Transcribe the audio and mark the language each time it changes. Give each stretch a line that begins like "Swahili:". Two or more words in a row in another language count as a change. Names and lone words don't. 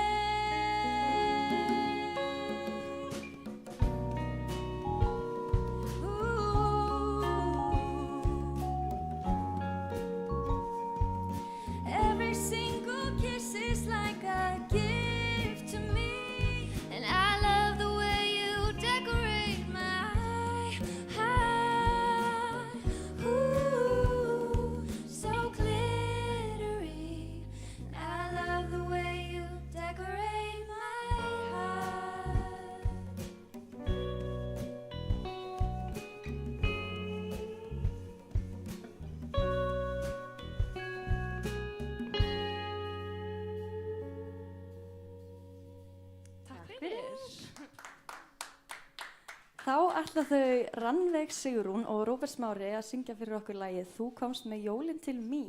English: Every single kiss is like a gift to me, and I love the way you decorate my heart. Ooh, so glittery. And I love the way you decorate my heart.
Icelandic: Takk fyrir. Þá ætla þau Rannveig Sigrún og Róbert Smári að syngja fyrir okkur lagið Þú komst með jólin til mín.